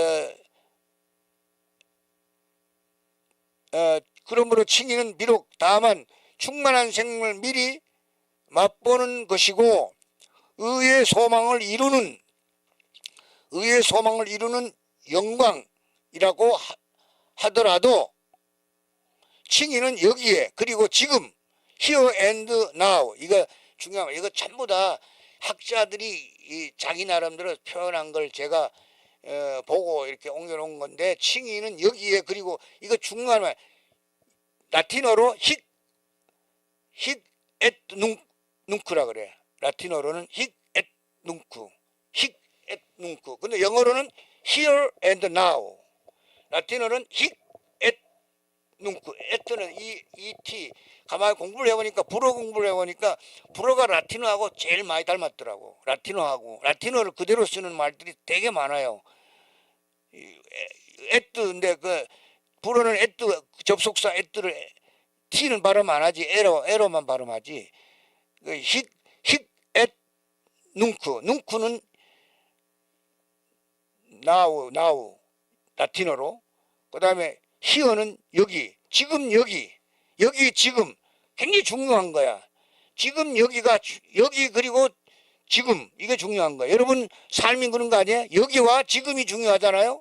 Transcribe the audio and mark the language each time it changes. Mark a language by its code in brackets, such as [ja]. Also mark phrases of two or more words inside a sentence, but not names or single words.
[ko] 그러므로 칭의는 비록 다만 충만한 생명을 미리 맛보는 것이고 의의 소망을 이루는 영광이라고 하더라도 칭의는 여기에 그리고 지금 [en] here and now [ko] 이거 중요한 이거 전부 다 학자들이 자기 나름대로 표현한 걸 제가 보고 이렇게 옮겨놓은 건데 칭의는 여기에 그리고 이거 중요한 말 라틴어로 [la] hic et nunc [ko] 라 그래. [la] 라틴어로는 hic et nunc, hic et nunc. [en] 근데 영어로는 here and now. [la] 라틴어는 hic et nunc. [ko] et는 et. 가만히 공부를 해보니까 불어 공부를 해보니까 불어가 라틴어하고 제일 많이 닮았더라고. 라틴어를 그대로 쓰는 말들이 되게 많아요. et인데 그 불어는 et 접속사 et를 t는 발음 안 하지. 에러만 발음하지. 그 [la] hic et nunc. [ko] now 라틴어로. 그 다음에 here는 여기, 지금 여기 지금 굉장히 중요한 거야. 지금 여기 그리고 지금 이게 중요한 거야. 여러분 삶이 그런 거 아니에요? 여기와 지금이 중요하잖아요.